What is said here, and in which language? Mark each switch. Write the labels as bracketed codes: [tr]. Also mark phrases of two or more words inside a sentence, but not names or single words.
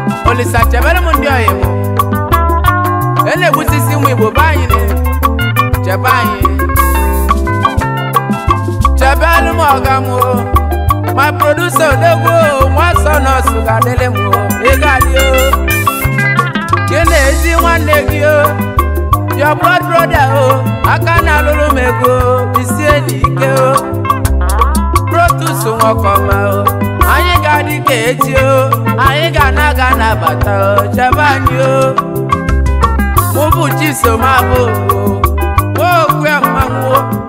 [ig] Olisa, chebere m ndị ọyị m. E na-egbusisi ụmụ Igbo be anyị ni. Chebe anyị. Chebelu m ọga m o. [en] My producer [ig] odogwu o, nwa sọ nọọsụ ga-adịlị m o. Ị ga-adị o. Gị na ezi nwanne gị o. [en] Your blood brother [ig] o. Aka na-alụlụ m ego o. Isie n'ike o. Protus nwọkọma o. Anyị ga-adị ka echi o. Anyị ga-ana ga anabata o. Chebe anyị o. Mụ bụ Chisom Abo o. Nwa okwu ya mmanwụ o.